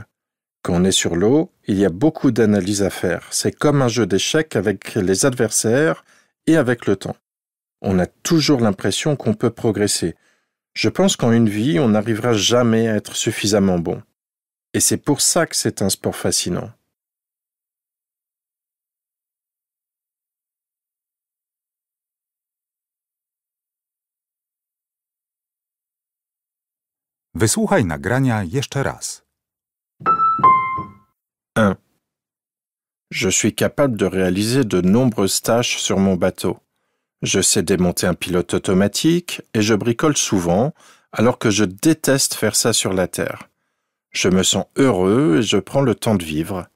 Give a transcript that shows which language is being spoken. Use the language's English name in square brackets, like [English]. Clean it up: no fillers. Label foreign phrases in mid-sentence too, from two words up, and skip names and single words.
[French] Quand on est sur l'eau, il y a beaucoup d'analyses à faire. C'est comme un jeu d'échecs avec les adversaires et avec le temps. On a toujours l'impression qu'on peut progresser. Je pense qu'en une vie, on n'arrivera jamais à être suffisamment bon. Et c'est pour ça que c'est un sport fascinant. [Polish] Wysłuchaj nagrania jeszcze raz. 1. [French] Je suis capable de réaliser de nombreuses tâches sur mon bateau. Je sais démonter un pilote automatique et je bricole souvent, alors que je déteste faire ça sur la terre. Je me sens heureux et je prends le temps de vivre.